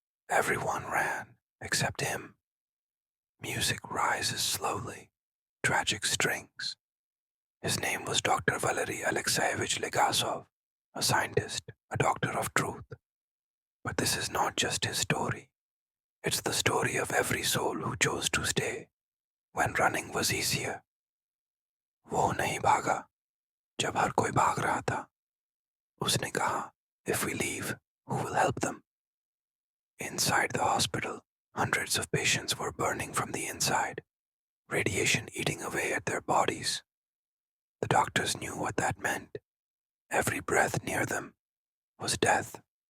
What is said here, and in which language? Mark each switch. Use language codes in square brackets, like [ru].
[en] Everyone ran, except him. Music rises slowly, tragic strings. His name was Dr. Valery Alexeyevich Legasov, a scientist, a doctor of truth. But this is not just his story. It's the story of every soul who chose to stay when running was easier. [hi] वो नहीं भागा जब हर कोई भाग रहा था. उसने कहा, [en] if we leave, who will help them? Inside the hospital, hundreds of patients were burning from the inside, radiation eating away at their bodies. The doctors knew what that meant. Every breath near them was death.